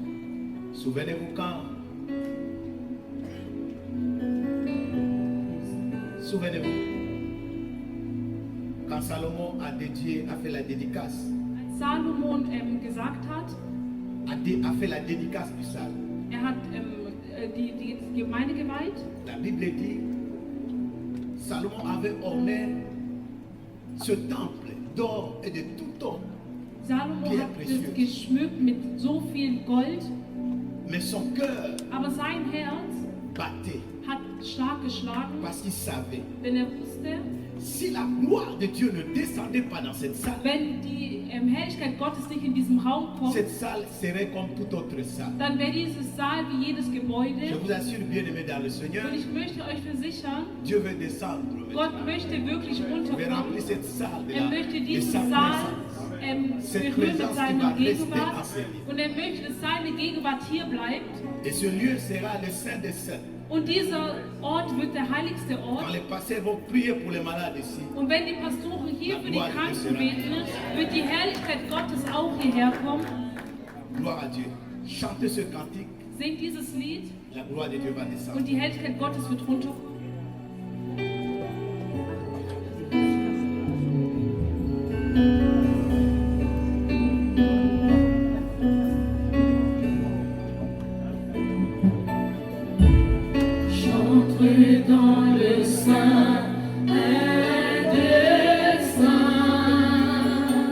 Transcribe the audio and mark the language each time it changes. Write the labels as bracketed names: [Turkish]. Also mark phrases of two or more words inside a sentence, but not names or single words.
[French] Souvenez-vous quand. Souvenez-vous. Quand Salomon a fait la dédicace, [German] als Salomon gesagt hat, [French] a fait la dédicace du salle. [German] Er hat die Gemeinde geweiht. [French] La Bible dit, Salomon avait orné ce temple d'or et de tout or. [German] Salomo Sehr hat [French] précieux. [German] es geschmückt mit so viel Gold, [French] Mais son cœur [German] aber sein Herz [French] battait [German] hat stark geschlagen, [French] parce qu'il savait, [German] denn er wusste, [French] si la gloire de Dieu ne descendait pas dans cette salle, [German] wenn die Herrlichkeit Gottes nicht in diesem Raum kommt, [French] cette salle serait comme toute autre salle. [German] dann wäre dieses Saal wie jedes [French] Je [German] Gebäude. [French] vous assure, bien-aimés dans le Seigneur, [German] Und ich möchte euch versichern, [French] Dieu veut descendre. [German] Gott möchte wirklich [French] Il veut remplir [German] runterkommen. [French] cette salle de, [German] Er möchte [French] de [German] diesen [French] sa [German] Saal [French] présence. [German] berühren mit seiner Gegenwart. [French] enseigné. [German] Und er möchte, dass seine Gegenwart hier bleibt. [French] Et ce lieu sera le Saint des Saints. [German] Und dieser Ort wird der heiligste [French] Quand [German] Ort. [French] les pasteurs vont prier pour les malades ici, [German] Und wenn die Pastoren hier für die Kranken beten, wird die Herrlichkeit Gottes auch hierher kommen. [French] gloire à Dieu. Chantez ce cantique, [German] Singt dieses Lied [French] la gloire de Dieu va descendre. [German] und die Herrlichkeit Gottes wird runterkommen. [French] J'entre dans le sein des saints.